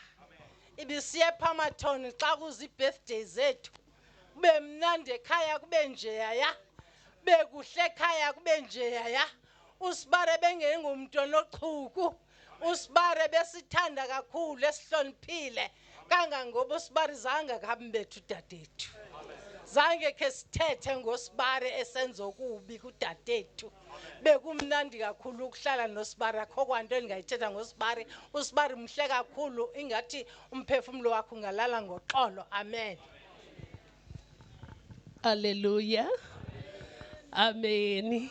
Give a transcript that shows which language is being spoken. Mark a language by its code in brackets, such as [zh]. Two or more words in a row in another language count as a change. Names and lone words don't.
[xh] Ibisiye phamathoni xa kuzi birthday zethu. Kube mnandi ekhaya kube nje yaya. Bekuhle ekhaya kube nje yaya. Usibari bengengumuntu nochuku. Usibari besithanda kakhulu esihloniphile. kangangoba uSibari zange kambethu udadethu zange ke sithethe ngoSibari esenza okubi kudadethu bekumnandi kakhulu ukuhlala noSibari akho kwanto engayithetha ngoSibari uSibari mhle kakhulu ingathi umphefumulo wakhe ungalala ngoxolo amen. Hallelujah. Amen.